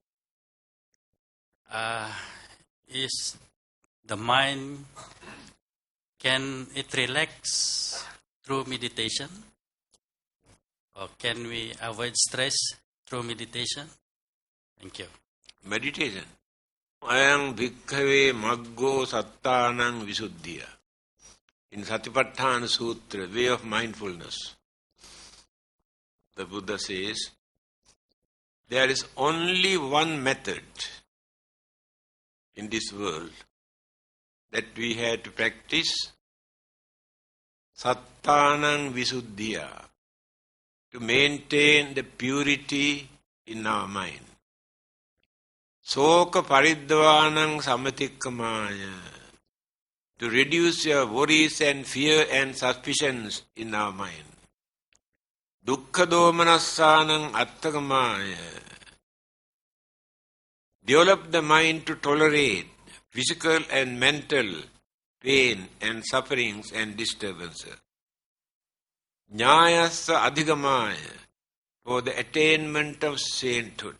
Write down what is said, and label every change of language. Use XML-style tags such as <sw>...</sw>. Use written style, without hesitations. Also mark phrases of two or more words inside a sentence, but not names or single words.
<en>Is the mind, can it relax through meditation? Or can we avoid stress through meditation? Thank you. Meditation.</en> <pi>Ayang bhikkhave maggo sattanang visuddhiya.</pi> <en>In Satipatthana Sutra, way of mindfulness, the Buddha says, there is only one method in this world that we have to practice,</en> <pi>sattanang visuddhiya,</pi> <en>to maintain the purity in our mind.</en> <pi>Soka paridvanang samatikkamaya,</pi> <en>to reduce your worries and fear and suspicions in our mind.</en> <pi>Dukkha domanassanang attakamaya,</pi> <en>develop the mind to tolerate physical and mental pain and sufferings and disturbances.</en> <pi>Jnayasa adhigamaya,</pi> <en>for the attainment of sainthood.</en>